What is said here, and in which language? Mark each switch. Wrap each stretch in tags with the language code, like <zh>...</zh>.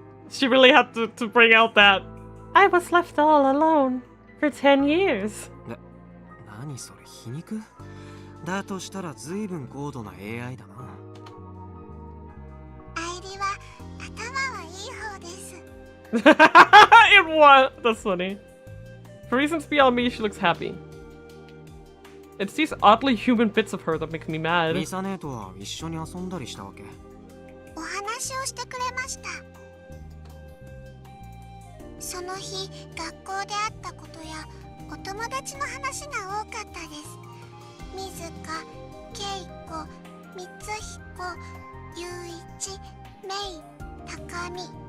<en>She really had to bring out that. I was left all alone for 10 years.</en> <ja>何それ、皮肉？だとしたら随分高度な AI だな。愛理は頭はいい方です。</ja> <en>It was. That's funny. For reasons beyond me, she looks happy. It's these oddly human bits of her that make me mad.</en> <ja>ミサ姉とは一緒に遊んだりしたわけ？お話をしてくれました。その日、学校であったことやお友達の話が多かったです。水香、恵子、光彦、雄一、メイ、高見。</ja>